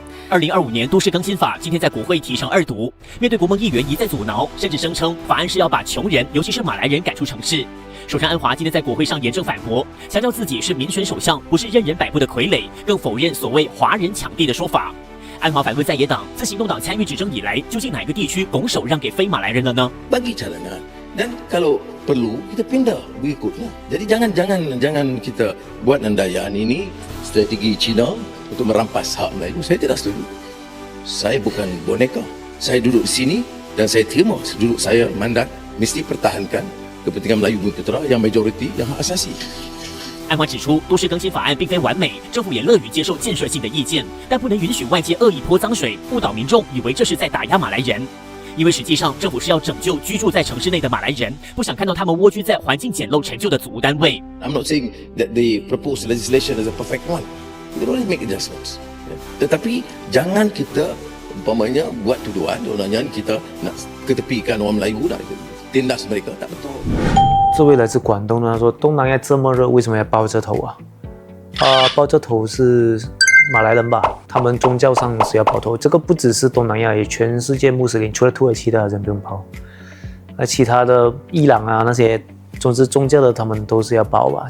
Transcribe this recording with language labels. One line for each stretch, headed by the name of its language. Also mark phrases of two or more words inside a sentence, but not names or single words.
Chinese: 2025 年都市更新法今天在国会提上2读，面对国盟议员一再阻挠，甚至声称法案是要把穷人，尤其是马来人赶出城市。首相安华今天在国会上严正反驳，强调自己是民选首相，不是任人摆布的傀儡，更否认所谓华人抢地的说法。安华反问在野党，自行动党参与执政以来，究竟哪个地区拱手让给非马来人了呢？
Malay: Bagi cadangan dan kalau perlu kita pindah berikutnya. Jadi jangan kita buat andaian ini strategi Cina untuk merampas hak Melayu. Saya tidak setuju. Saya bukan boneka. Saya duduk di sini dan saya terima duduk saya mandat mesti pertahankan kepentingan Melayu Bumi Putera yang majoriti yang hak asasi.
Chinese: 安华指出，都市更新法案并非完美，政府也乐于接受建设性的意见，但不能允许外界恶意泼脏水，误导民众以为这是在打压马来人。因为实际上，政府是要拯救居住在城市内的马来人，不想看到他们蜗居在环境简陋陈旧的祖屋单位。
English: I'm not saying that the proposed legislation is a perfect one. We can only make adjustments.
Malay: Tetapi jangan kita umpamanya buat tuduhan, sebenarnya kita nak ketepikan orang Melayu dah tindas mereka tak betul.
Chinese: 这位来自广东的，他说东南亚这么热，为什么要爆这头啊？爆这头是马来人吧？他们宗教上是要爆头，这个不只是东南亚，也全世界穆斯林，除了土耳其的人不用爆，其他的伊朗啊那些，总之宗教的他们都是要爆吧？